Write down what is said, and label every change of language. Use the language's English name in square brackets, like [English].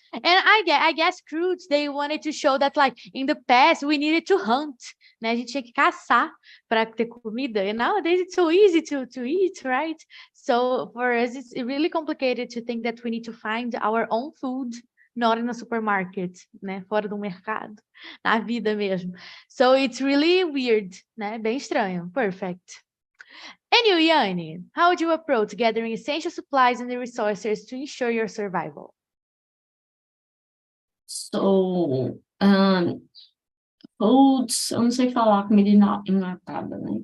[English] And I guess Croods, they wanted to show that like in the past we needed to hunt, [Portuguese] né? A gente tinha que caçar para ter comida. [English] And nowadays it's so easy to eat, right? So for us, it's really complicated to think that we need to find our own food, not in a supermarket, né? [Portuguese] Fora do mercado, na vida mesmo. [English] So it's really weird, [Portuguese] né? Bem estranho. [English] Perfect. And you, Yanni, how would you approach gathering essential supplies and the resources to ensure your survival? So, foods, [Portuguese] eu não sei falar comida enlatada, né?